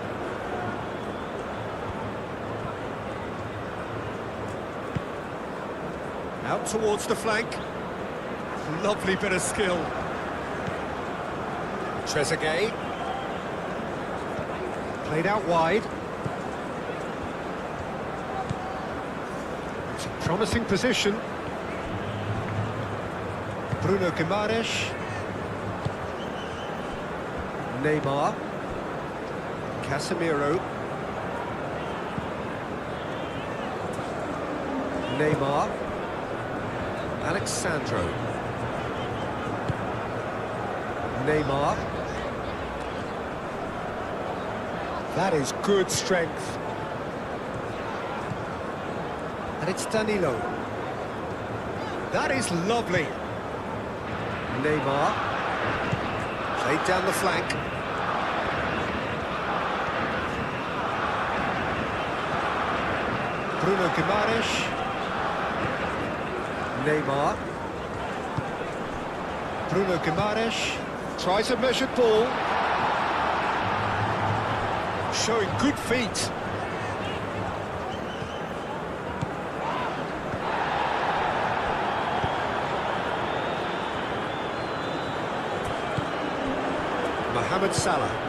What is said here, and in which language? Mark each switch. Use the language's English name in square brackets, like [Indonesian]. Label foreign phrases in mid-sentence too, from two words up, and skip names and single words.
[English] Out towards the flank. Lovely bit of skill. Trezeguet. Played out wide. It's a promising position. Bruno Guimaraes. Neymar. Casemiro. Neymar. Alexandro. Neymar. That is good strength. And it's Danilo. That is lovely. Neymar. Played down the flank. Bruno Guimaraes. Neymar. Bruno Guimaraes. Tries a measured ball. Showing good feet. Mohamed Salah.